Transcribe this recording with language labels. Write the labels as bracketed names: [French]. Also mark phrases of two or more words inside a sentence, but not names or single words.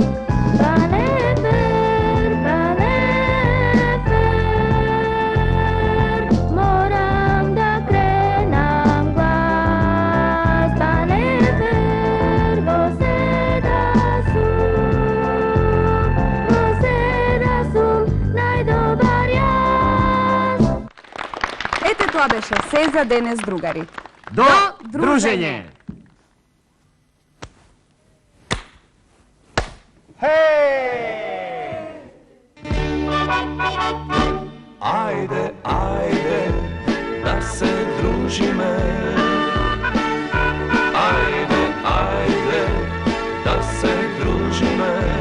[Macedonian] Па не фер, морам да кренам глас. Па не фер, бо сега сум најдобар јас. Ете тоа беше се за денес, другари. До дружење! Ајде, ајде, да се дружиме. Ајде, ајде, да се дружиме.